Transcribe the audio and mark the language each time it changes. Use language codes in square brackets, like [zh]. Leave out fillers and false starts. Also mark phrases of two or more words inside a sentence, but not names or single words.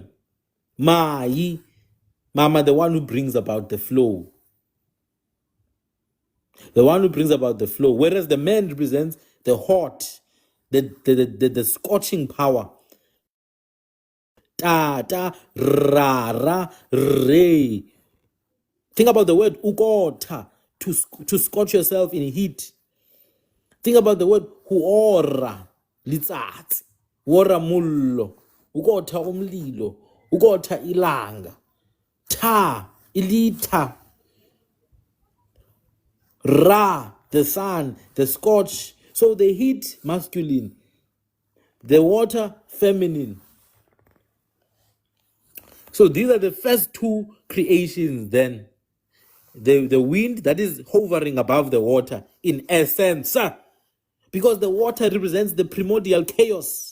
[en] Mai, mama, the one who brings about the flow. The one who brings about the flow. Whereas the man represents the hot, the scorching power. Ta, ta, ra, ra, re. Think about the word ukota, to scorch yourself in heat. Think about the word [st] huora, litsatsi, huora mullo, [zu] ukota umlilo, ukota ilanga, [en] ta, ilita, ra, the sun, the scorch. So the heat, masculine, the water, feminine. So these are the first two creations then. The wind that is hovering above the water in essence, because the water represents the primordial chaos.